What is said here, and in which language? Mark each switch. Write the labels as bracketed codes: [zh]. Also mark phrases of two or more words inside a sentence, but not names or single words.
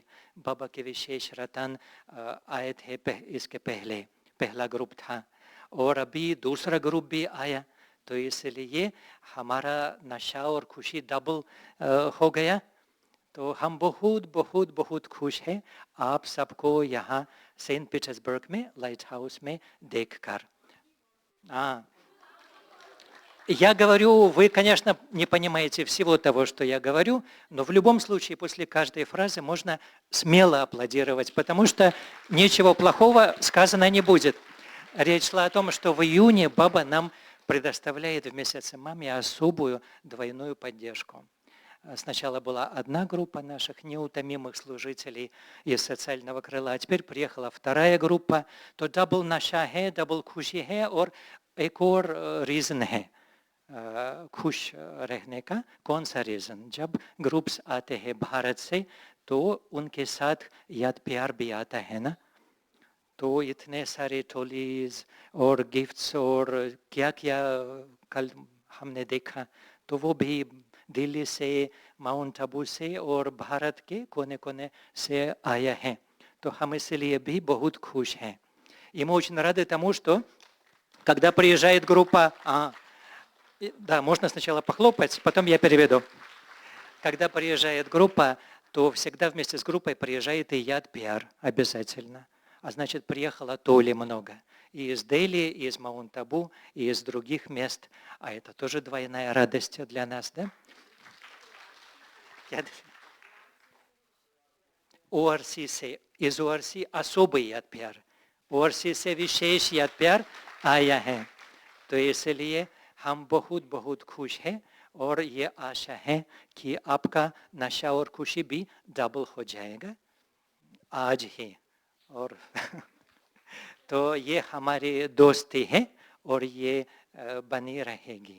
[hi] बाबा के विशेष रतन आए थे इसके पहले, पहला ग्रुप था, और अभी दूसरा ग्रुप भी आया. तो इसलिए हमारा नशा और खुशी डबल हो गया. तो हम बहुत बहुत बहुत खुश हैं आप सबको यहाँ सेंट पीटर्सबर्ग में लाइट हाउस में देखकर. [ru] Я говорю, вы, конечно, не понимаете всего того, что я говорю, но в любом случае после каждой фразы можно смело аплодировать, потому что ничего плохого сказано не будет. Речь шла о том, что в июне Баба нам предоставляет в месяце маме особую двойную поддержку. Сначала была одна группа наших неутомимых служителей из социального крыла, а теперь приехала вторая группа. [hi] तो डबल नशा है, डबल खुशी है और एक और रीज़न है खुश रहने का. कौन सा रीज़न? जब ग्रुप्स आते हैं भारत से तो उनके साथ याद प्यार भी आता है ना. तो इतने सारे टोलीज और गिफ्ट्स और क्या क्या कल हमने देखा, तो वो भी दिल्ली से, माउंट आबू से और भारत के कोने कोने से आया है. तो हम इसलिए भी बहुत खुश हैं. [ru] И мы очень рады тому, что когда приезжает группа, да, можно сначала похлопать, потом я переведу. Когда приезжает группа, то всегда вместе с группой приезжает и [hi] याद प्यार [ru] обязательно. А значит, приехало толи много. И из Дели, и из Маунт-Абу, и из других мест. А это тоже двойная радость для нас, да? [hi] ORC से, [ru] из ORC особый [hi] याद प्यार, ORC से विशेष याद प्यार आया है. तो इसलिए हम बहुत बहुत खुश हैं और ये आशा है कि आपका नशा और खुशी भी डबल हो जाएगा आज ही. और तो ये हमारी दोस्ती है और ये बनी रहेगी.